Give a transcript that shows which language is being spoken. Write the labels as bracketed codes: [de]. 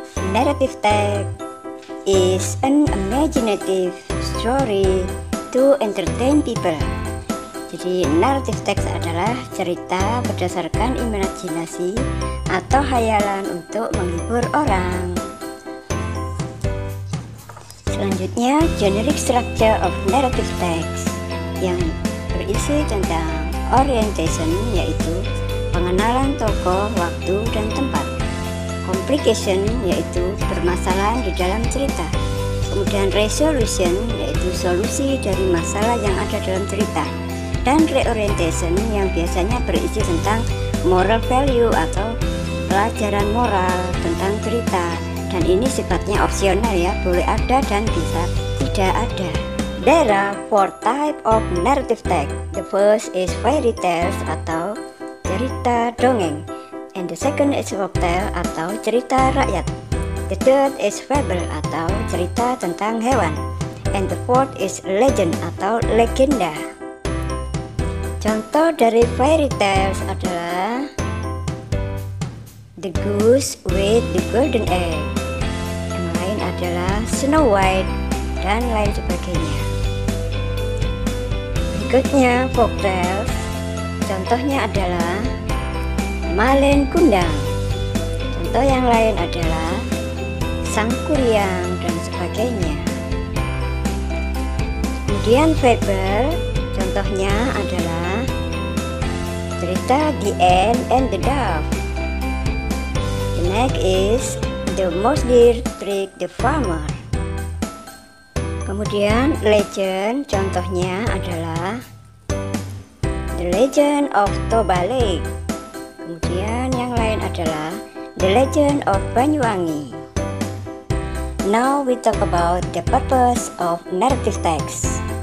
[en] Narrative text is an imaginative story to entertain people. [id] Jadi narrative text adalah cerita berdasarkan imajinasi atau hayalan untuk menghibur orang. Selanjutnya, generic structure of narrative text yang berisi tentang orientation, yaitu pengenalan tokoh, waktu, dan tempat. Complication, yaitu permasalahan di dalam cerita. Kemudian resolution, yaitu solusi dari masalah yang ada dalam cerita. Dan reorientation yang biasanya berisi tentang moral value atau pelajaran moral tentang cerita. Dan ini sifatnya opsional ya, boleh ada dan bisa tidak ada. [en] There are 4 types of narrative text. The first is fairy tales [id] atau cerita dongeng, [en] and the second is folktale [id] atau cerita rakyat. [en] The third is fable [id] atau cerita tentang hewan, [en] and the fourth is legend [id] atau legenda. Contoh dari fairy tales adalah The Goose with the Golden Egg, yang lain adalah Snow White, dan lain sebagainya. Berikutnya folktales. Contohnya adalah Malin Kundang. Contoh yang lain adalah Sang Kuryang dan sebagainya. Kemudian fable, contohnya adalah cerita The Ant and the Dove. [en] The next is The Mouse Deer Trick the Farmer. [id] Kemudian legend, contohnya adalah The Legend of Toba Lake. Kemudian yang lain adalah The Legend of Banyuwangi. [en] Now we talk about the purpose of narrative text.